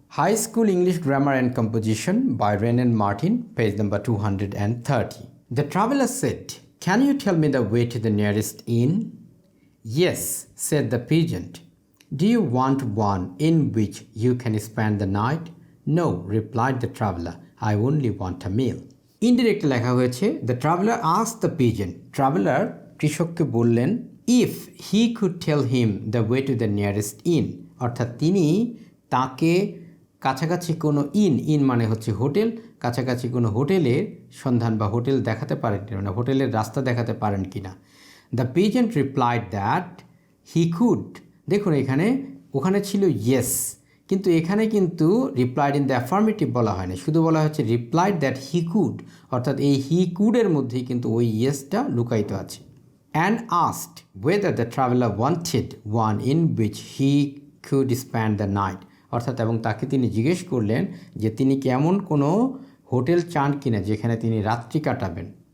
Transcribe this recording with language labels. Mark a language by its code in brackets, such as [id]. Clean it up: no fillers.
[en] High school English grammar and composition by Wren and Martin, page number 230। The traveller said can you tell me the way to the nearest inn? Yes said the peasant. Do you want one in which you can spend the night? No, replied the traveler, I only want a meal. Indirect [bn] লেখা হয়েছে [en] the traveler asked the peasant. [bn] Traveler কৃষককে বললেন [en] if he could tell him the way to the nearest inn, [bn] অর্থাৎ তিনি তাকে কাছাকাছি কোনো in মানে হচ্ছে হোটেল, কাছাকাছি কোনো হোটেলের সন্ধান বা হোটেল দেখাতে পারেন কিনা, হোটেলের রাস্তা দেখাতে পারেন কিনা। [en] The peasant replied that he could. [bn] দেখুন এখানে ওখানে ছিল yes, কিন্তু এখানে কিন্তু [en] replied in the affirmative [bn] বলা হয়নি, শুধু বলা হচ্ছে [en] replied that he could, [bn] অর্থাৎ এই হি কুডের মধ্যেই কিন্তু ওই ইয়েসটা লুকায়িত আছে। [en] and asked whether the traveller wanted one in which he could spend the night, [bn] অর্থাৎ এবং তাকে তিনি জিজ্ঞেস করলেন যে তিনি কেমন কোনো হোটেল চান কিনা যেখানে তিনি রাত্রি কাটাবেন।